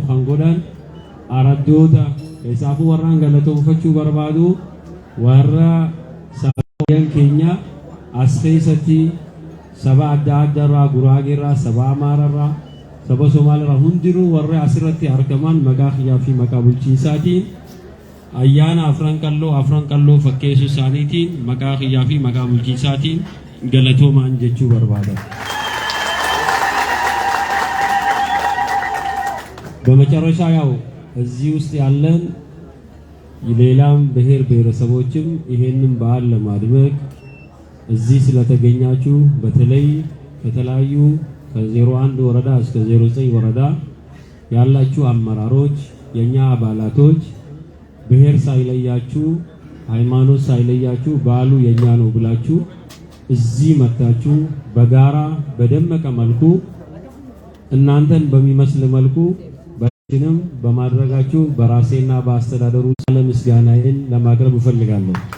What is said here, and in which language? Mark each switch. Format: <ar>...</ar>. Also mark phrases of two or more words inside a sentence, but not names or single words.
<om>kan godhan araddoota keessaafuu warraan galatoonfachuu barbaadu warra sabaawwan keenya as keessatti saba adda addaarraa Guraageerraa saba Amaararraa saba Somaaliirraa hundinuu warra asirratti argaman maqaa kiyyaa fi maqaa bulchiinsaatiin ayyaana afran qalloo fakkeessuu isaaniitiin maqaa kiyyaa fi maqaa bulchiinsaatiin galatoomaan jechuu barbaada.</om> <am>በመጨረሻ ያው እዚህ ውስጥ ያለን ሌላም ብሔር ብሔረሰቦችም ይሄንን በዓል ለማድመቅ እዚህ ስለተገኛችሁ በተለይ ከተለያዩ ከ01 ወረዳ እስከ 09 ወረዳ ያላችሁ አመራሮች የኛ አባላቶች ብሔር ሳይለያችሁ ሃይማኖት ሳይለያችሁ በዓሉ የኛ ነው ብላችሁ እዚህ መጣችሁ በጋራ በደመቀ መልኩ እናንተን በሚመስል መልኩ በእኛም በማድረጋችሁ በራሴና በአስተዳደሩ ምስጋናዬን ለማቅረብ እፈልጋለሁ።</am>